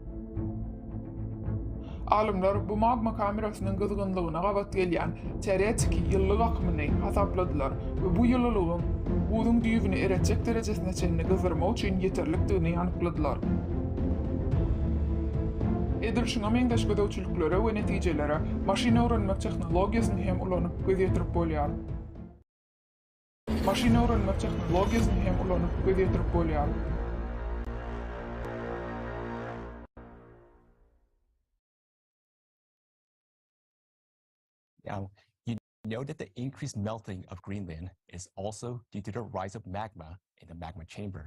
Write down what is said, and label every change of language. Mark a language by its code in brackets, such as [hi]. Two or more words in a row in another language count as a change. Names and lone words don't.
[tk] Alimler bu magma kamerasynyň gyzgynlygyna gabat gelýän teoretik ýyllyk akymyny hasapladylar we bu ýyllylygyň buzyň düýbini eretjek derejesine çenini gyzdyrmak üçin ýeterlikdigini anykladylar. Edil şuna meňdeş gözegçiliklere we netijelere maşina öwrenmek tehnologiýasyny hem ulanyp gözýetirip bolýar. [en] Now, you know that the increased melting of Greenland is also due to the rise of magma in the magma chamber.